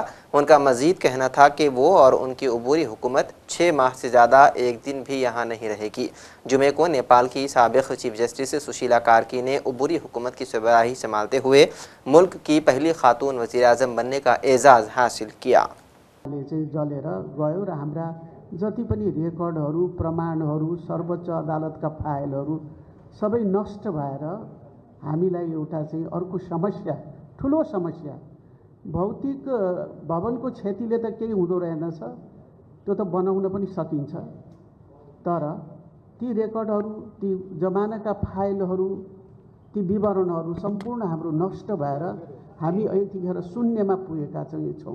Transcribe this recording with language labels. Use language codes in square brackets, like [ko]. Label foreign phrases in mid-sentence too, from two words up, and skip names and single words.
[ur] ان کا مزید کہنا تھا کہ وہ اور ان کی عبوری حکومت 6 ماہ سے زیادہ ایک دن بھی یہاں نہیں رہے گی. جمعے کو نیپال کی سابق چیف جسٹس سشیلا کارکی نے عبوری حکومت کی سربراہی سنبھالتے ہوئے ملک کی پہلی خاتون وزیرِ اعظم بننے کا اعزاز حاصل کیا. [ne] जलेर गयो र हाम्रा जति पनि रेकर्डहरू, प्रमाणहरू, सर्वोच्च अदालतका फाइलहरू सबै नष्ट भएर हामीलाई एउटा चाहिँ अर्को समस्या, ठुलो समस्या, भौतिक भवनको क्षतिले त केही हुँदो रहेनछ, त्यो त बनाउन पनि सकिन्छ, तर ती रेकर्डहरू, ती जमानाका फाइलहरू, ती विवरणहरू सम्पूर्ण हाम्रो नष्ट भएर हामी यतिखेर शून्यमा पुगेका चाहिँ छौँ।